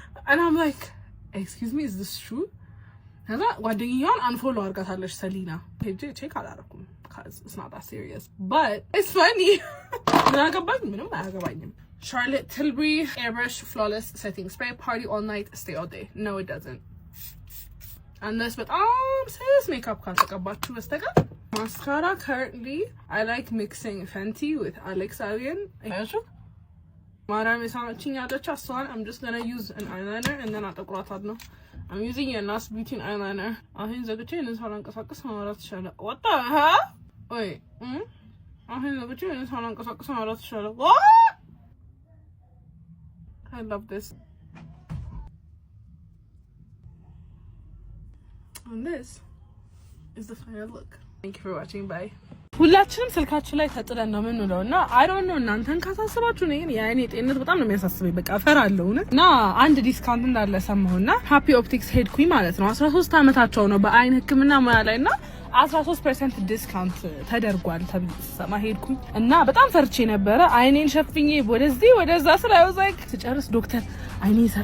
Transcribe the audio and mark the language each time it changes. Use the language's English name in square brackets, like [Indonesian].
[English] And I'm like excuse me, is this true? [Amharic] ከዛ ጓደኛዋን አንፎሎ አድርጋታለች ሰሊና. ሄጄ ቼክ አላደረኩም [English] because it's not that serious, but it's funny. [Amharic] ምን አገባኝ? ምንም አያገባኝም. [English] Charlotte Tilbury Airbrush Flawless Setting Spray. Party all night, stay all day. No, it doesn't. Unless [Amharic] በጣም [English] serious makeup [Amharic] ካልተቀባችሁ በስተቀር. [English] Mascara currently I like mixing Fenty with Alexalian. [Amharic] ማራም የሳመችኝ ያለች አስተዋል. [English] I'm just gonna use an eyeliner and then [Amharic] አጠቁራታለሁ. [English] I'm using a NARS Beauty eyeliner. አሁን ዘግቼ እንሳላንቀሳቀስ ማውራት ይችላል. What the hell? Wait. [Amharic] አሁን ዘግቼ እንሳላንቀሳቀስ ማውራት ይችላል. [English] What? I love this. And this is the final look. Thank you for watching. Bye. [Amharic] ሁላችንም ስልካችን ላይ ተጥለን ነው የምንውለውና [English] I don't know [Amharic] እናንተን ካሳስባችሁ ነው የኔ ጤንነት በጣም ነው የሚያሳስበኝ። በቃ ፈራለሁ እና አንድ ዲስካውንት እንዳለ ሰማሁና ሃፒ ኦፕቲክስ ሄድኩኝ ማለት ነው። 13 አመታቸው ነው በአይን ህክምና ሙያ ላይና 13% ዲስካውንት ተደርጓል ተብሰማ ሄድኩኝ እና በጣም ፈርቼ ነበረ። አይኔን ሸፍኜ ወደዚህ ወደዛ ስላይወዛክ ስጨርስ ዶክተር አይኔ